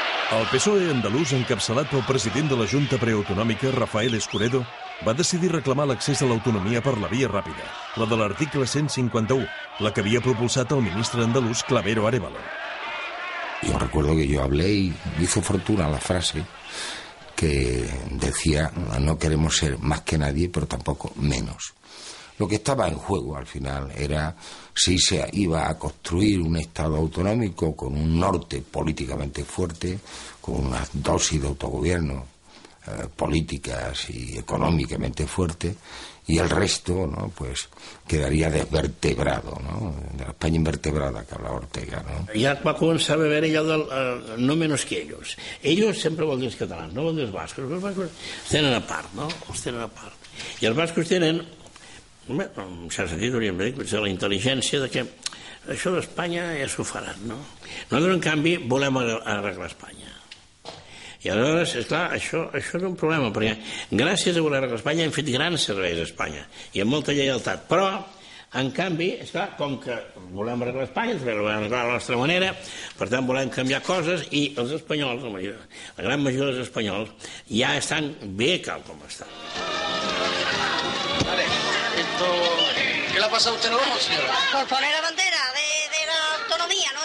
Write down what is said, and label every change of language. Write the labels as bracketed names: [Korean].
[Catalan] El PSOE andalús, encapçalat pel president de la Junta Preautonòmica, Rafael Escuredo, va decidir reclamar l'accés a l'autonomia per la via ràpida, la de l'article 151, la que havia propulsat el ministre andalús Clavero Arévalo. [Spanish] Yo recuerdo que yo hablé y hizo fortuna la frase que decía: no queremos ser más que nadie, pero tampoco menos. Lo que estaba en juego al final era si se iba a construir un Estado autonómico con un norte políticamente fuerte, con una dosis de autogobierno políticas y económicamente fuerte, y el resto, ¿no?, pues quedaria desvertebrado, ¿no?, de la España invertebrada que hablava Ortega, ¿no? [Catalan] Ja va començar a veure allò del [Spanish] no menos que ellos. [Catalan] Ellos sempre vol dir els catalans, no vol dir els bascos. Els bascos els tenen a part, no? Els tenen a part. I els bascos tenen, en cert sentit, hauríem de dir, la intel·ligència de que això d'Espanya ja s'ho faran, no? Nosaltres, en canvi, volem arreglar Espanya. I aleshores, esclar, això és un problema, perquè gràcies a voler arreglar Espanya hem fet grans serveis a Espanya i amb molta lleialtat, però en canvi, esclar, com que volem arreglar Espanya, volem arreglar la nostra manera, per tant volem canviar coses, i els espanyols, la gran majoria dels espanyols, ja estan bé cal com estan. [Spanish] Vale, ¿qué le ha pasado a usted en el ojo, señora? Por poner la bandera de la autonomía, ¿no?